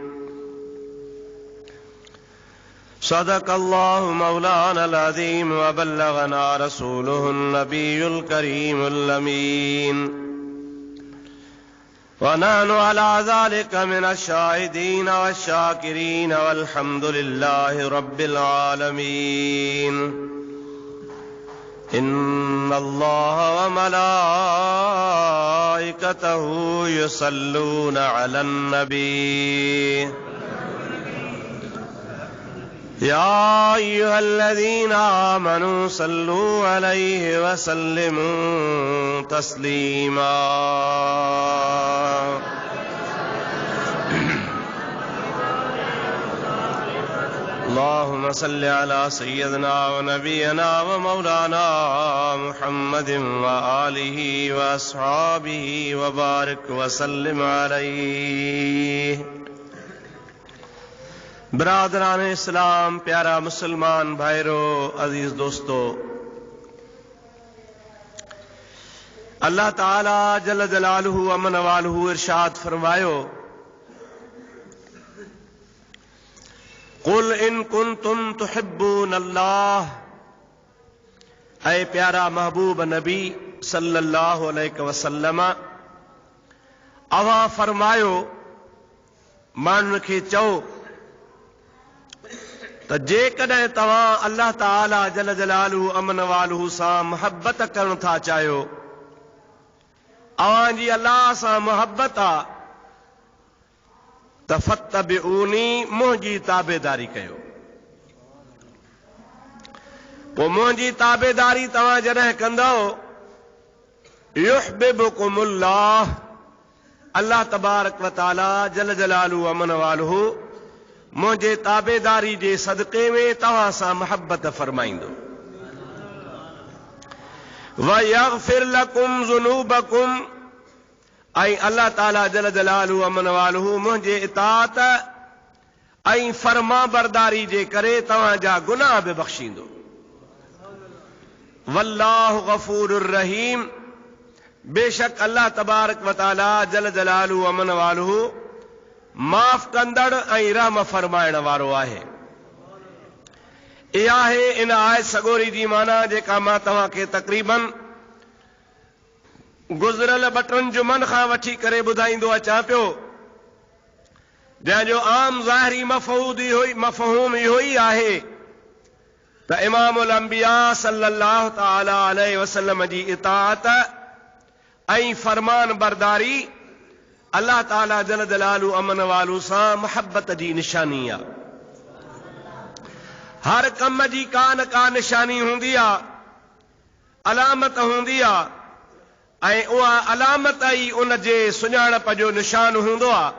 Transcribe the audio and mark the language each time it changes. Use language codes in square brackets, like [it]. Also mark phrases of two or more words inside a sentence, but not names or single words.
[ar] صدق الله مولانا العظيم وبلغنا رسوله النبي الكريم الأمين ونحن على ذلك من الشاهدين والشاكرين والحمد لله رب العالمين. إن الله وملائكته يصلون على النبي يا أيها الذين آمنوا صلوا عليه وسلموا تسليما. اللهم صل على سيدنا ونبينا ومولانا محمد وآله وأصحابه وبارك وسلم عليه. [sd] बिरादरान इस्लाम, प्यारा मुसलमान भाइरों, अजीज दोस्तों, अल्लाह ताला [ar] جل جلاله وعم نواله [sd] इरशाद फरमायो, [ar] قل إن كنتم تحبون الله, [sd] ऐ प्यारा महबूब नबी [ar] صلى الله عليه وسلم, [sd] अवा फरमायो माण्हुनि खे चओ त जेकॾहिं तव्हां अल्लाह ताला [ar] جل جلاله وعم نواله [sd] सां मोहब्बत करण था चाहियो, अव्हां जी अल्लाह सां मोहब्बत आहे त फत्तबिऊनी, मुंहिंजी ताबेदारी कयो। पोइ मुंहिंजी ताबेदारी तव्हां जॾहिं कंदव, युहिब्बुकुमुल्लाह, अल्लाह [ar] تبارك وتعالى جل جلاله وعم نواله [sd] मुंहिंजे ताबेदारी जे सदक़े में तव्हां सां मोहब्बत फरमाईंदो। [ar] ويغفر لكم ذنوبكم, [sd] ऐं अल्लाह ताला [ar] جل جلاله وعم نواله [sd] मुंहिंजे इताअत ऐं फर्मा बरदारी जे करे तव्हां जा गुनाह बि बख़्शींदो। [ar] والله غفور رحيم, [sd] बेशक अल्लाह [ar] تبارك وتعالى جل جلاله وعم نواله [sd] माफ़ कंदड़ ऐं रहम फरमाइण वारो आहे। इहा आहे इन आयत सगोरी जी माना जेका मां तव्हांखे तक़रीबन गुज़िरियल 2-3 जुमनि खां वठी करे ॿुधाईंदो अचां पियो, जंहिंजो आम ज़ाहिरी मफ़हूम इहो ई आहे त [ar] إمام الأنبياء صلى الله تعالى عليه وسلم [sd] जी इताअत ऐं फरमान बरदारी अल्लाह ताला [ar] جل جلاله وعم نواله [sd] सां मोहब्बत जी निशानी आहे। हर कम जी का न का निशानी हूंदी आहे, अलामत हूंदी आहे, ऐं उहा अलामत ई उन जे सुञाणप जो निशान हूंदो आहे।